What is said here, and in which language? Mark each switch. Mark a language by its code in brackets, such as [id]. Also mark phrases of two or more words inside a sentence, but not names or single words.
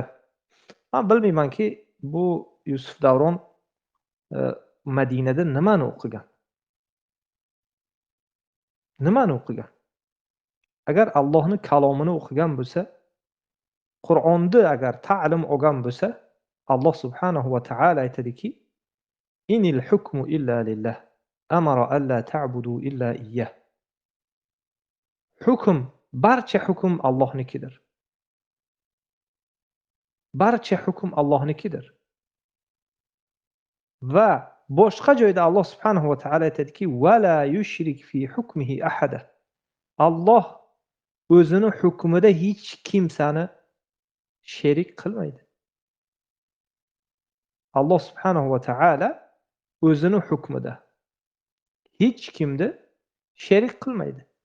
[uz] Men bilmaymanki, bu Yusuf Davron Madinada nimani o'qigan? Nimani o'qigan? Agar Allohning kalomini o'qigan bo'lsa, Qur'onni agar ta'lim olgan bo'lsa, [ar] الله سبحانه وتعالى [uz] aytadiki, [ar] إن الحكم إلا لله أمر ألا تعبدوا إلا إياه. [uz] Hukm, barcha hukm Allohnikidir. Barcha hukm Allohnikidir. Va boshqa joyda [ar] الله سبحانه وتعالى [uz] aytadiki, [ar] ولا يشرك في حكمه أحدا. [uz] Alloh o'zini hukmida hech kimsani sherik qilmaydi. [ar] الله سبحانه وتعالى [uz] o'zini hukmida hech kimni sherik qilmaydi.